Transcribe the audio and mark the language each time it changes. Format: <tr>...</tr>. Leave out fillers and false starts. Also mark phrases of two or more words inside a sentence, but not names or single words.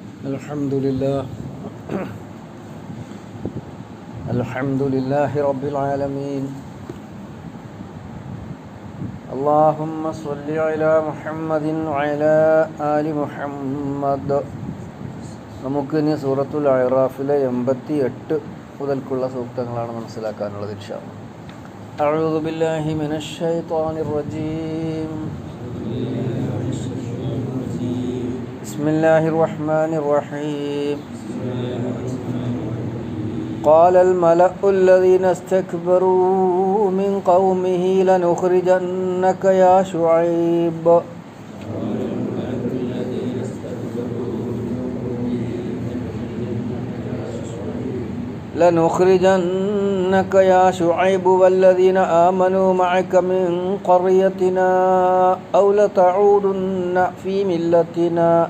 <ar>الحمد لله رب العالمين. اللهم صل على محمد وعلى آل محمد.</ar> <ml>നമുക്കിനി സൂറത്തുൽ അഅറാഫിലെ 88 മുതൽക്കുള്ള സൂക്തങ്ങളാണ് മനസ്സിലാക്കാനുള്ളത്</ml> <ar>إن شاء الله. أعوذ بالله من الشيطان الرجيم. بسم الله الرحمن الرحيم. قال الملأ الذين استكبروا من قومه لنخرجنك يا شعيب والذين آمنوا معك من قريتنا أو لتعودن في ملتنا</ar>